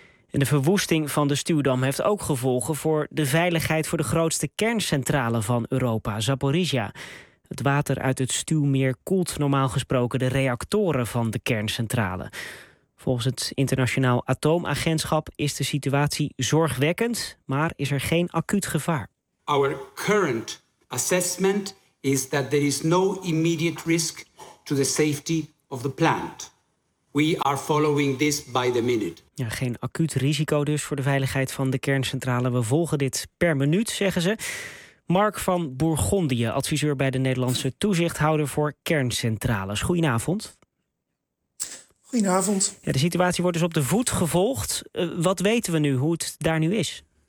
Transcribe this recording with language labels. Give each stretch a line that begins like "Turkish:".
Dutch: En de verwoesting van de stuwdam heeft ook gevolgen voor de veiligheid voor de grootste kerncentrale van Europa, Zaporizhia. Het water uit het stuwmeer koelt normaal gesproken de reactoren van de kerncentrale. Volgens het Internationaal Atoomagentschap is de situatie zorgwekkend, maar is er geen acuut gevaar.
English: Our current assessment is that there is no immediate risk to the safety of the plant. We are following this by the minute.
Dutch: Ja, geen acuut risico dus voor de veiligheid van de kerncentrale. We volgen dit per minuut, zeggen ze. Mark van Bourgondië, adviseur bij de Nederlandse toezichthouder voor kerncentrales. Goedenavond. Goedenavond. Ja, de situatie wordt dus op de voet gevolgd. Wat weten we nu, hoe het daar nu is?